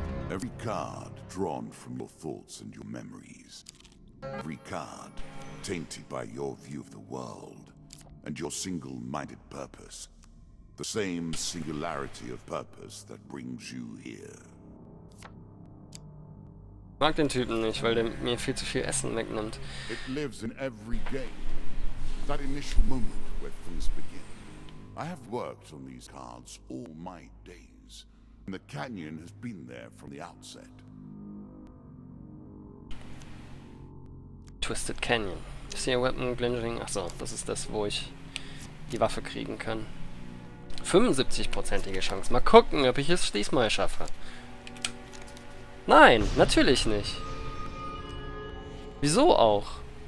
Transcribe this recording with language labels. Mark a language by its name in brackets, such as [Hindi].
[English] Every card drawn from your thoughts and your memories. Every card tainted by your view of the world and your single-minded purpose. The same singularity of purpose that brings you here. [German] Ich mag den Typen nicht, weil der mir viel zu viel Essen wegnimmt. [English] It lives in every game. That initial moment where things begin. I have worked on these cards all my days, and the canyon has been there from the outset. Twisted Canyon. [German] Ich sehe Weapon Glinging. Achso, das ist das, wo ich die Waffe kriegen kann. 75%ige Chance. Mal gucken, ob ich es diesmal schaffe. Nein, natürlich nicht. Wieso auch?